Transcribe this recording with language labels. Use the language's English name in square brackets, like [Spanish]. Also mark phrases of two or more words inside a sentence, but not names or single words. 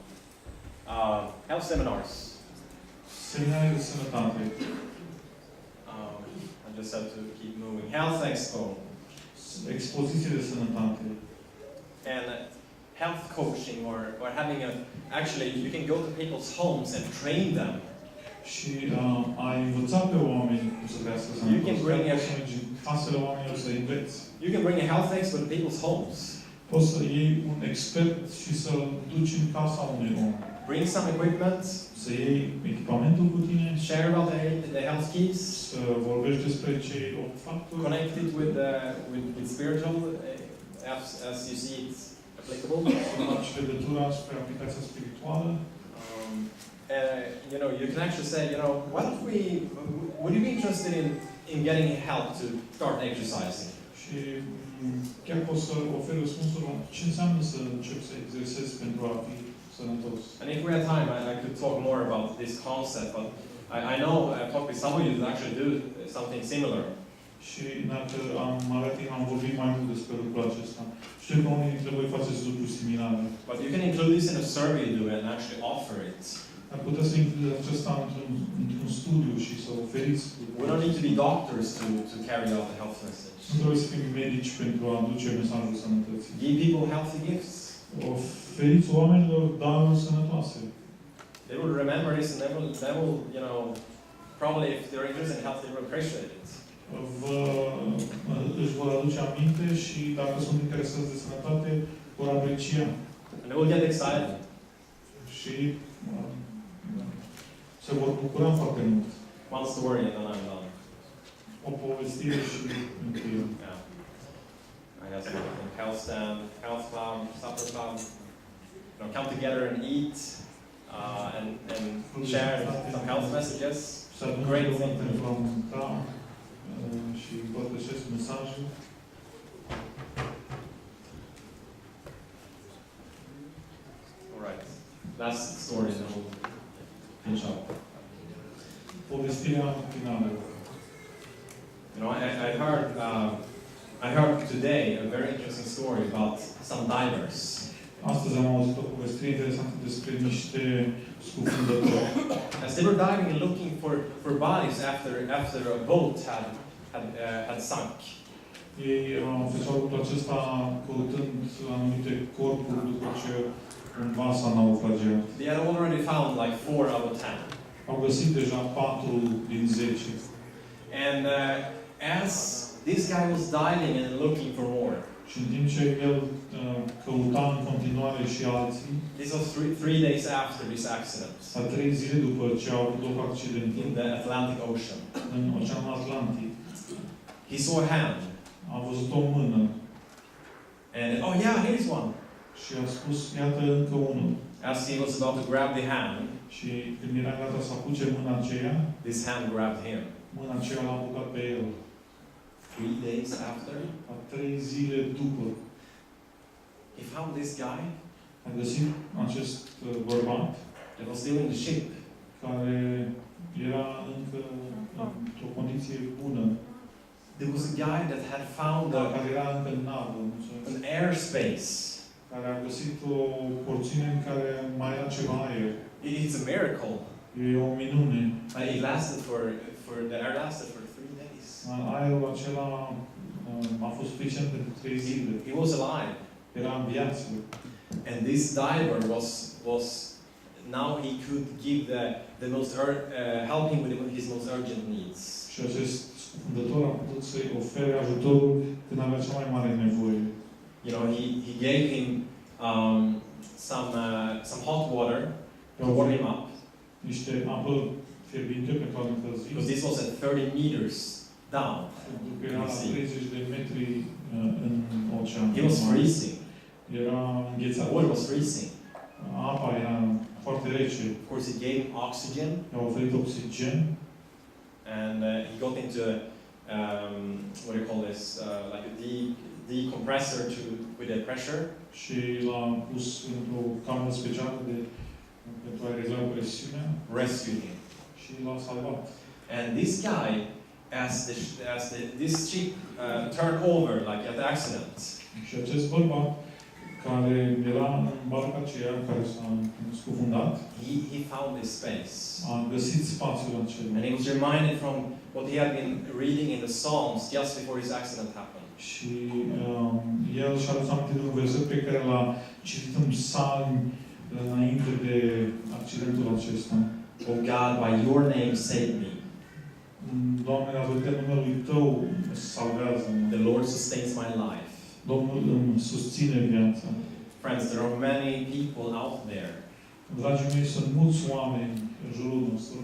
[English] Health seminars. [Romanian] Seminarii de sănătate. [English] I just have to keep moving. Health expo. [Romanian] Expoziții de sănătate. [English] And health coaching or having a, actually you can go to people's homes and train them. [Romanian] Și a învăța pe oameni cum să crească sănătate. [English] You can bring a, [Romanian] poți să mergi în casele oamenilor să înveți. [English] you can bring a health expert to people's homes. [Romanian] Poți să iei un expert și să-l duci în casa unui om. [English] Bring some equipment. [Romanian] Să iei echipamentul cu tine. [English] Share about the health keys. [Romanian] Să vorbești despre cei 8 factori. [English] Connect it with spiritual as you see it applicable. [Romanian] Să faci legătura spre aplicația spirituală. [English] You know, you can actually say, you know, what if would you be interested in getting help to start exercising? [Romanian] Și chiar poți să oferi răspunsul la ce înseamnă să începi să exersezi pentru a fi sănătos. [English] And if we had time, I could talk more about this concept, but I know I've talked with some of you that actually do something similar. [Romanian] Și dacă am avea timp, am vorbit mai mult despre lucrul acesta. Știu că unii dintre voi faceți lucruri similare. [English] But you can include this in a survey you do and actually offer it. [Romanian] Dar puteți să includeți acesta într-un studiu și să oferiți. [English] We don't need to be doctors to carry out the health message. [Romanian] Nu trebuie să fim medici pentru a aduce mesajul sănătății. [English] Give people healthy gifts. [Romanian] Oferiți oamenilor daruri sănătoase. [English] They will remember this and they will, you know, probably if they're interested in health, they will appreciate it. [Romanian] Își vor aduce aminte și dacă sunt interesați de sănătate, vor aprecia. [English] And they will get excited. [Romanian] Și se vor bucura foarte mult. [English] One story and then I'm done. [Romanian] O povestire și încheiem. [English] Yeah. I have some health stand, health club, supper club. You know, come together and eat and share some health messages. Great thing. [Romanian] Pentru a mânca și împărtășesc mesajul. [English] All right. That's the story that we'll finish up. [Romanian] Povestirea finală. [English] You know, I heard today a very interesting story about some divers. [Romanian] Astăzi am auzit o povestire interesantă despre niște scufundători. [English] As they were diving and looking for bodies after a boat had sunk. [Romanian] Ei făceau lucrul acesta căutând anumite corpuri după ce un vas a naufragiat. [English] They had already found like 4 out of 10. [Romanian] Au găsit deja 4 din 10. [English] And as this guy was diving and looking for more, [Romanian] Și în timp ce el căuta în continuare și alții, [English] this was three days after this accident [Romanian] a 3 zile după ce au avut loc accidentul [English] in the Atlantic Ocean. [Romanian] în Oceanul Atlantic, [English] He saw a hand. [Romanian] a văzut o mână [English] And, oh yeah, here's one. [Romanian] și a spus, iată încă unul. [English] As he was about to grab the hand, [Romanian] Și când era gata să apuce mâna aceea, [English] this hand grabbed him. [Romanian] mâna aceea l-a apucat pe el. [English] 3 days after, [Romanian] A 3 zile după, [English] he found this guy [Romanian] a găsit acest bărbat [English] that was still in the ship. [Romanian] care era încă într-o condiție bună [English] there was a guy that had found [Romanian] care era încă în navă, mulțumesc, [English] an airspace. [Romanian] care a găsit o porțiune în care mai era ceva aer. [English] It's a miracle. [Romanian] E o minune. [English] It lasted the air lasted for 3 days. [Romanian] Aerul acela a fost suficient pentru 3 zile. [English] He was alive. [Romanian] Era în viață. [English] And this diver was now he could give the most help him with his most urgent needs. [Romanian] Și acest scufundător a putut să-i ofere ajutorul când avea cea mai mare nevoie. [English] You know, he gave him some hot water to warm him up. [Romanian] Niște apă fierbinte pentru a încălzi. [English] Because this was at 30 meters down. [Romanian] Pentru că era la 30 de metri în ocean. [English] He was freezing. [Romanian] Era înghețat. [English] The water was freezing. [Romanian] Apa era foarte rece. [English] Of course, it gave him oxygen. [Romanian] I-a oferit oxigen. [English] And he got into what do you call this? Like a decompressor with the pressure. [Romanian] Și l-a pus într-o cameră specială pentru a regla presiunea. [English] Rescued him. [Romanian] Și l-a salvat. [English] And this guy, this ship turned over, like at the accident. [Romanian] Și acest bărbat care era în barca aceea care s-a scufundat, [English] he found this space. [Romanian] a găsit spațiul acela. [English] And he was reminded from what he had been reading in the Psalms just before his accident happened. [Romanian] Și el și-a adus aminte de un verset pe care l-a citit în Psalmi înainte de accidentul acesta. [English] Oh God, by your name save me. [Romanian] Doamne, datorită numelui Tău salvează-mă. [English] The Lord sustains my life. [Romanian] Domnul îmi susține viața. [English] Friends, there are many people out there. [Romanian] Dragii mei, sunt mulți oameni în jurul nostru